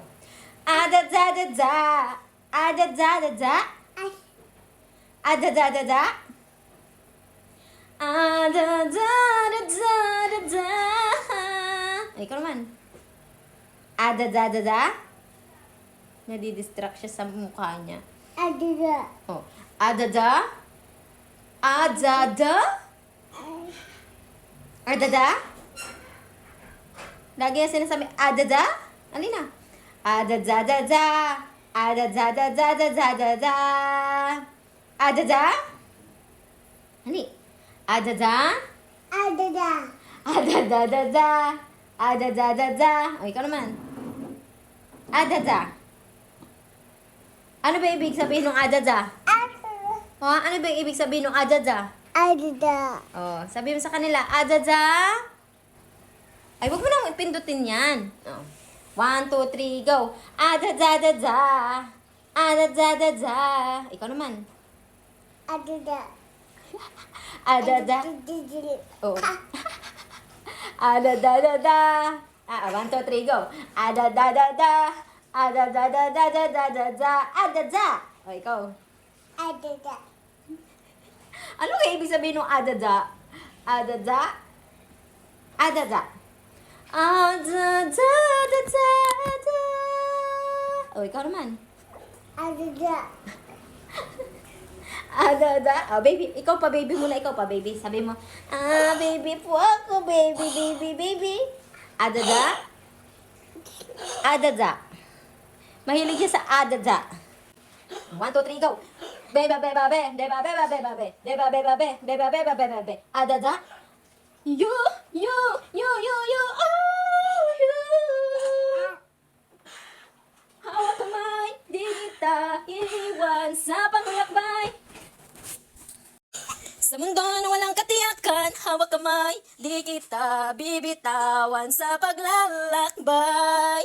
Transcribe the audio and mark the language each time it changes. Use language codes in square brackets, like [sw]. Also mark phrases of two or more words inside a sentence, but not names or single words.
[tl] Da da da da. Da da da da. Da da da da. Da da da da da. Ay, ikaw naman. Da da da da. Nadidistract siya sa mukha niya. Oh. Da da. Da da. Da da. Lagi na sinasabi, da da. Alina. Da da da da. Da da da da da da da da. Da da. Ali. Da da. Da da da da. Da da da da. O, ikaw naman. Da da. Ano ba ibig sabihin ng adada? Oh, ano ba ibig sabihin ng adada? Oh, sabi mo sa kanila, adada. Ay, wag mo nang ipindutin yan. Oh. 1, 2, 3, go. Adada-da-da. Adada-da-da. Ikaw naman. Adada. Oh. Adada-da-da. 1, 2, 3, go. Adada-da-da. Adada-da-da-da-da-da-da. Adada. O, ikaw. Ano kaya ibig sabihin ng adada? Adada? Adada. Adada-da-da-da. O, ikaw naman. Adada. Oh, baby. Ikaw pa, baby muna. Ikaw pa, baby. Sabi mo, baby po ako, baby, baby, baby. Adada. Adada. Mahilig siya sa adada. 1, 2, 3, go. Beba, beba, be. Beba, beba, beba, be. Beba, beba, be. Beba, beba, beba, be. Adada. You. Oh, you. Hawak kamay, di kita iiwan sa panglakbay. Sa mundo na walang katiyakan, hawak kamay, di kita bibitawan sa paglalakbay.